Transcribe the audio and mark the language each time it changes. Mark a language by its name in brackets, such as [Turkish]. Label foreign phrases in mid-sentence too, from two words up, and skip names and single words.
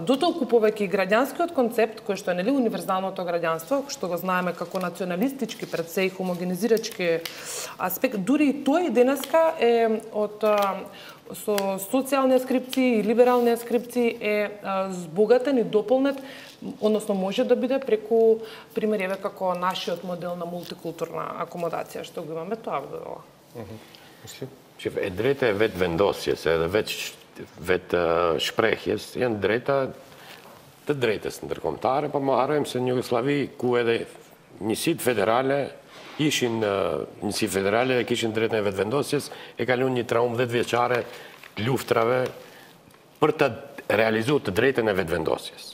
[Macedonian] Дотолку повеќе и граѓанскиот концепт, кој што е нели универзалното граѓанство, што го знаеме како националистички пред се и хомогенизирачки аспект, дури и тој денеска е од со социјални аскрипции и либерални аскрипции е збогатен и дополнет, односно може да биде преку пример како нашиот модел на мултикултурна акомодација што го имаме тоа во ова. [Albanian] Që e drejta e vetë vendosjes, edhe vetë shprehjes, janë drejta të drejtës ndërkombëtare, po më harrojmë se në Jugosllavi ku edhe njësitë federale ishin njësi federale dhe kishin drejtën e vetë vendosjes, e kalon një traumë 10 vjeçare luftrave për të realizuar të drejtën e vetë vendosjes.